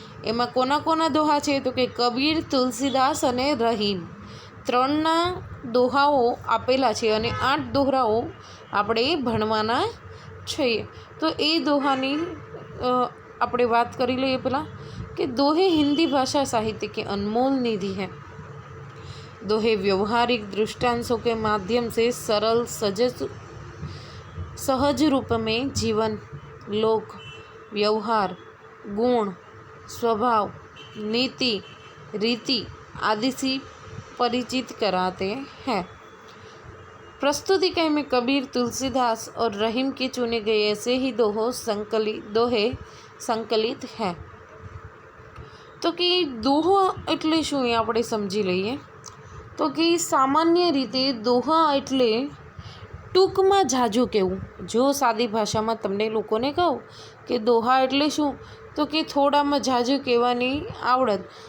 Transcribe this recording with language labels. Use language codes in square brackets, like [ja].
[gu] એમાં કોના કોના દોહા છે? તો કે કબીર, તુલસીદાસ અને રહીમ. 3ના દોહાઓ આપેલા છે અને 8 દોહરાઓ આપણે ભણવાના છીએ. તો એ દોહાની આપણે વાત કરી લઈએ પહેલાં કે [hi] दोहे हिंदी भाषा साहित्य की अनमोल निधि है. दोहे व्यवहारिक दृष्टांतों के माध्यम से सरल सहज रूप में जीवन, लोक, व्यवहार, गुण, स्वभाव, नीति, रीति आदि से परिचित कराते हैं. प्रस्तुति इकाई में कबीर, तुलसीदास और रहीम के चुने गए ऐसे ही दोहे संकलित हैं. [gu] तो कि दोहा એટલે શું એ આપણે સમજી લઈએ. તો કે સામાન્ય રીતે દોહા એટલે ટૂંકમાં જાજુ કહેવું. જો સાદી ભાષામાં તમને લોકોને કહું કે દોહા એટલે શું, તો કે થોડામાં જાજુ કહેવાની આવડત.